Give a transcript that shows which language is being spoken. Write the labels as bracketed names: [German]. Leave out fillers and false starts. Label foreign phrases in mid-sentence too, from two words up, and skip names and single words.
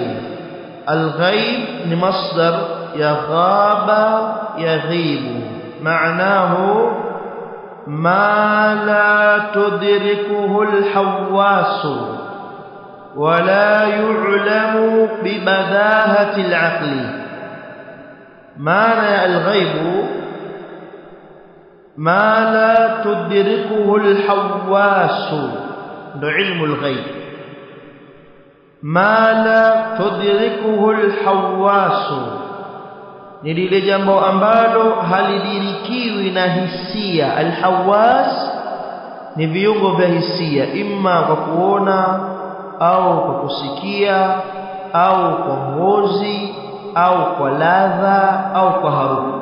[Swahili] Al-ghaib ni masdar ya ghaba yaghibu, [Arabic] معناه ما لا تدركه الحواس ولا يعلم ببداهة العقل. معنى الغيب ما لا تدركه الحواس، ده علم الغيب. ما لا تدركه الحواس [Swahili] ni lile jambo ambalo halidirikiwi na hisia. Alhawas ni viungo vya hisia, imma kwa kuona au kwa kusikia au kwa ngozi au kwa ladha au kwa harufu.